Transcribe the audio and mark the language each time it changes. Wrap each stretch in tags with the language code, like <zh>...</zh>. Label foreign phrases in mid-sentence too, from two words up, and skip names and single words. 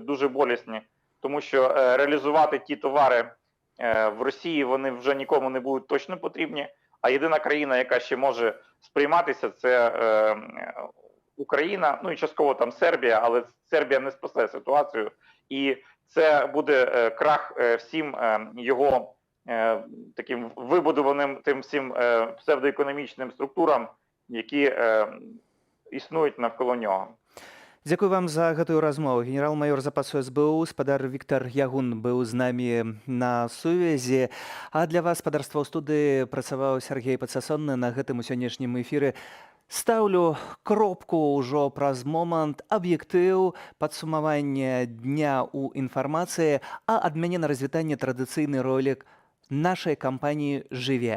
<uk>дуже болісні, тому що реалізувати ті товари в Росії, вони вже нікому не будуть точно потрібні, а єдина країна, яка ще може сприйматися, це Україна, ну і частково там Сербія, але Сербія не спасе ситуацію, і це буде крах всім його таким вибудованим тим всім псевдоекономічним структурам, які існують навколо нього.</uk> <be>Дзякуй вам за гэтую размову. Генерал-майор запасу СБУ спадар Віктор Ягун быў з намі на сувязі. А для вас, спадарства ў студыі, працаваў Сергей Падсасонны на гэтым сённяшнім эфіры. Стаўлю кропку ўжо праз момант, аб'ектыў, падсумаванне дня ў інфармацыі, а ад мяне на развітанне традыцыйны ролик нашай кампаніі «Жыве».</be>